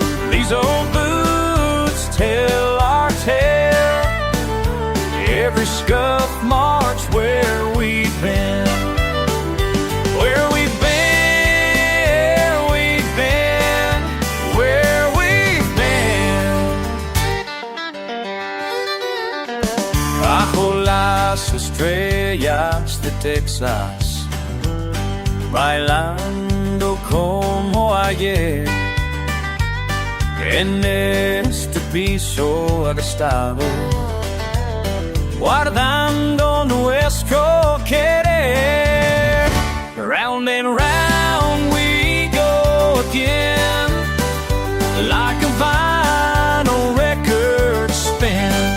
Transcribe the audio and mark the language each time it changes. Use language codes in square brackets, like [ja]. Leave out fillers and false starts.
[en] These old boots tell our tale, every scuff marks where we've been. Where we've been, where we've been. [es] Bajo las estrellas de Texas, bailando como ayer. En este piso agastado, guardando nuestro querer. [en] Round and round we go again, like a vinyl record spin.